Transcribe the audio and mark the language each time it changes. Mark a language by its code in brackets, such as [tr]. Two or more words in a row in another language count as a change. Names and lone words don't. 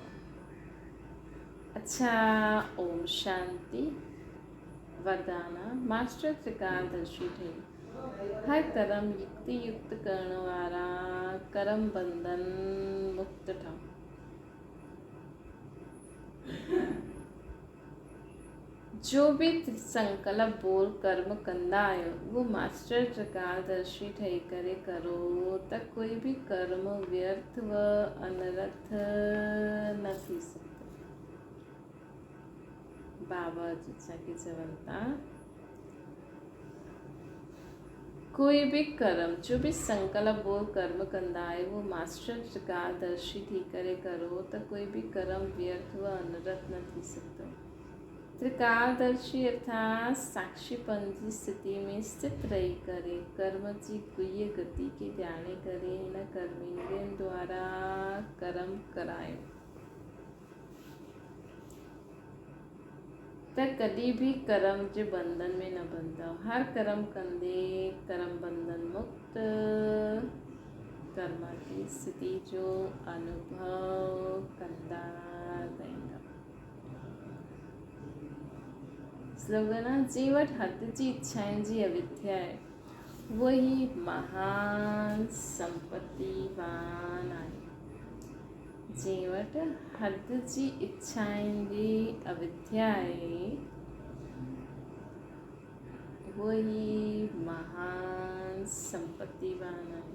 [sd] अच्छा, ओम शांति। वरदाना मास्टर त्रिकालदर्शी ठही हर कर्म युक्ति युक्त करण वारा कर्म बंधन मुक्त ठहो। जो भी संकल्प बोल कर्म कंदा आहियो वो मास्टर त्रिकालदर्शी ठही करे करो त कोई भी कर्म व्यर्थ व अनर्थ न थी सघंदो। बाबा असांखे चवनि था कोई भी कर्म जो भी संकल्प बोल कर्म कंदा आहियो वो मास्टर त्रिकालदर्शी थी करे करो त कोई भी कर्म व्यर्थ व अनर्थ न थी सघंदो। त्रिकालदर्शी अर्थात साक्षीपन जी स्थिति में स्थित रही करे कर्म जी गुह्य गति के ध्याने करे हिन कर्मेंद्रियन द्वारा कर्म करायो त कॾहिं भी कर्म जे बंधन में न बंधो। हर कर्म कंदे कर्म बंधन मुक्त कर्म की स्थिति जो अनुभव कंदा रहंदा। स्लोगन आहे जे वटि हद जी इच्छाउनि जी अविद्या आहे वही महान संपत्तिवान आहे। जे वटि हद जी इच्छाउनि जी अविद्या आहे वही महान संपत्तिवान आहे।